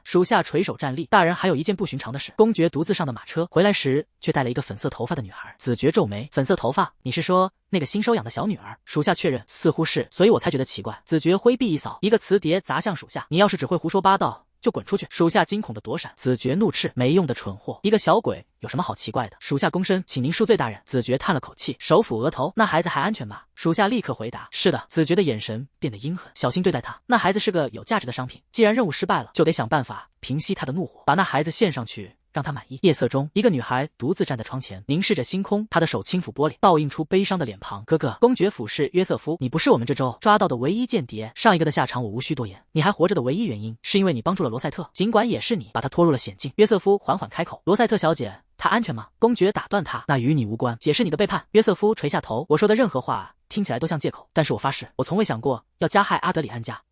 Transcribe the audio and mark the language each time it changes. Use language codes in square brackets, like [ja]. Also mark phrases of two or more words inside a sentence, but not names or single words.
[zh] 屬下垂手站立。大人，還有一件不尋常的事，公爵獨自上的馬車回來時卻帶了一個粉色頭髮的女孩。子爵皺眉，粉色頭髮？你是說那個新收養的小女兒？屬下確認，似乎是，所以我才覺得奇怪。子爵揮臂一掃，一個瓷碟砸向屬下。你要是只會胡說八道，就滾出去！屬下驚恐的躲閃。子爵怒斥，沒用的蠢貨，一個小鬼有什麼好奇怪的？屬下躬身，請您恕罪，大人。子爵嘆了口氣，手撫額頭。那孩子還安全吧？屬下立刻回答，是的。子爵的眼神變得陰狠，小心對待他。那孩子是個有價值的商品，既然任務失敗了，就得想辦法平息他的怒火，把那孩子獻上去，讓他滿意。夜色中，一個女孩獨自站在窗前，凝視着星空，她的手輕撫玻璃，倒映出悲傷的臉龐。哥哥，公爵府士約瑟夫，你不是我們這周抓到的唯一間諜，上一個的下場我無需多言。你還活着的唯一原因，是因為你幫助了羅賽特，儘管也是你把他拖入了險境。約瑟夫緩緩開口，羅賽特小姐，她安全嗎？公爵打斷他，那與你無關，解釋你的背叛。約瑟夫垂下頭，我說的任何話聽起來都像借口，但是我發誓，我從未想過要加害阿德里安家。